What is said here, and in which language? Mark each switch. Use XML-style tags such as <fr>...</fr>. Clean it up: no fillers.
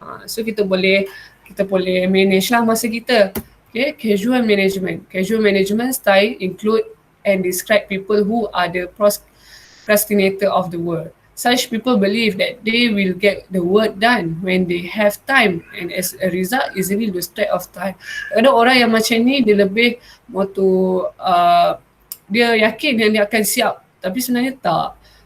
<ms>So kita boleh manage lah masa kita.</ms> <en>Okay, casual management style include and describe people who are the procrastinator of the world. Such people believe that they will get the work done when they have time and as a result easily lose track of time.</en> <ms>Ada orang yang macam ni dia lebih moto dia yakin yang dia akan siap tapi sebenarnya tak.</ms>